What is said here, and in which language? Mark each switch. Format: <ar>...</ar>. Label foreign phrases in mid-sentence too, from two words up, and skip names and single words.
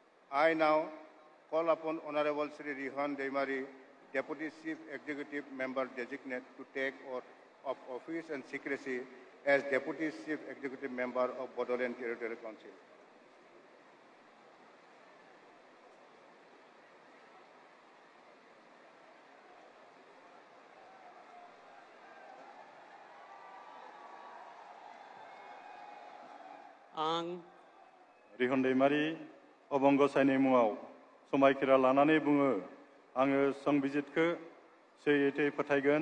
<en>I now call upon Honorable Sri Rihan Deimari, Deputy Chief Executive Member Designate, to take oath of office and secrecy as Deputy Chief Executive Member of Bodoland Territorial Council.</en> <brx>आं रिहन दैमारी अबं गसाइनि मुङाव समायखिरा लानानै बुङो आङो संबिजितखौ सैथोयै फोथायगोन</brx>